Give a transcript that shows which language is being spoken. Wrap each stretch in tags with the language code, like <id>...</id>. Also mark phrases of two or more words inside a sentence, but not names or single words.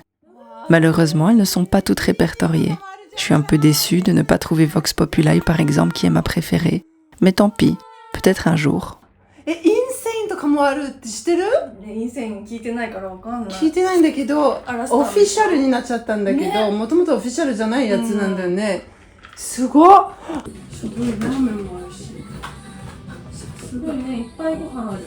<fr>Malheureusement, elles ne sont pas toutes répertoriées. Je suis un peu déçue de ne pas trouver Vox Populi par exemple qui est ma préférée. Mais tant pis, peut-être un jour.</fr> <ja>聞いてないからわかんない。聞いてないんだけど、オフィシャルになっちゃったんだけど、もともとオフィシャルじゃないやつなんだよね。すごっ。すごいラーメンもあるし。すごいね、いっぱいご飯ある。</ja>